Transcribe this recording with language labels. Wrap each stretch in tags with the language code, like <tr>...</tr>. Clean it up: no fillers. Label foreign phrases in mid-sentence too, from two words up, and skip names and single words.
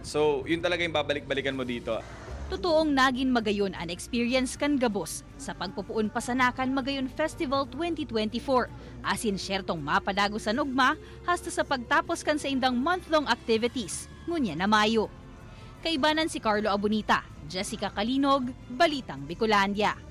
<tl>So yun talaga yung babalik-balikan mo dito.</tl> <bik>Totoong naging magayon ang experience kan gabos sa pagpupuon pasanakan Magayon Festival 2024. Asin syertong mapadago sa nugma hasta sa pagtapos kan sa indang</bik> <en>month-long activities</en> <bik>ngunya na Mayo. Kaibanan si Carlo Abunita, Jessica Kalinog, Balitang Bicolandia.</bik>